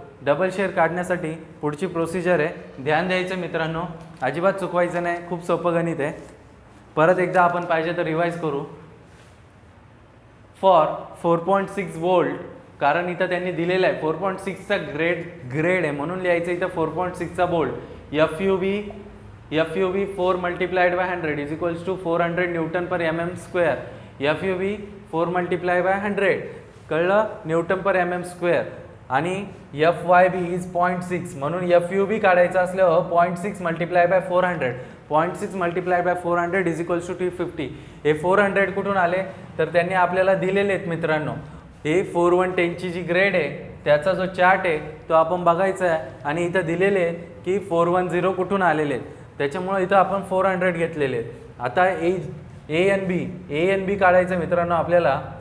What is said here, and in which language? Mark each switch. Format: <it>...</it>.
<mr>Double share काढण्यासाठी पुढची procedure आहे, ध्यान द्यायचं मित्रांनो, अजिबात चुकवायचं नाही. खूप सोपं गणित आहे. परत एकदा आपण पाहिजे तर रिवाईज करू. फॉर 4.6 वोल्ट, कारण इथं त्यांनी दिलेलं आहे 4.6चा ग्रेड आहे म्हणून लिहायचं इथं 4.6चा volt.</mr> <en>F U B 4 multiplied by 100 is equals to 400 newton per mm square. F U B 4 multiply by 100</en> <mr>कळलं,</mr> <en>Newton per mm square.</en> <mr>आणि</mr> <en>F Y B is 0.6</en> <mr>म्हणून एफ यू बी काढायचं असल्यावर</mr> <en>0.6 multiply by 400. 0.6 multiply by 400 is equals to 250.</en> <mr>हे 400 कुठून आले तर त्यांनी आपल्याला दिलेले आहेत मित्रांनो. हे 4110ची जी ग्रेड आहे त्याचा जो चार्ट आहे तो आपण बघायचा आहे. आणि इथं दिलेले आहे की 410 कुठून आलेले आहेत, त्याच्यामुळे इथं आपण 400 घेतलेले आहेत. आता ए एन बी काढायचं मित्रांनो आपल्याला.</mr>